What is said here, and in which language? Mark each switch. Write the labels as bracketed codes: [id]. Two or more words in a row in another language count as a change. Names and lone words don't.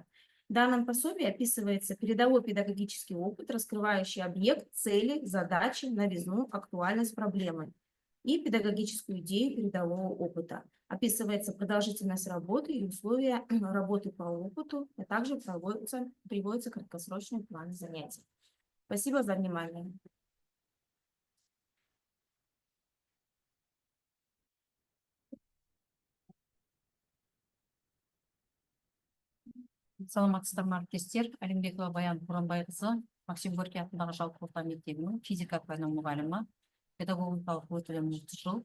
[ru] В данном пособии описывается передовой педагогический опыт, раскрывающий объект, цели, задачи, новизну, актуальность проблемы и педагогическую идею передового опыта. Описывается продолжительность работы и условия работы по опыту, а также приводится краткосрочный план занятий. Спасибо за внимание. [kk] Саламатсыздар ма әріптестер, Әлімбекова Баян Буранбайқызы, Максим Горький атындағы жалпы орта мектебінің физика пәні мұғалімі, педагогикалық өтілім 30 жыл.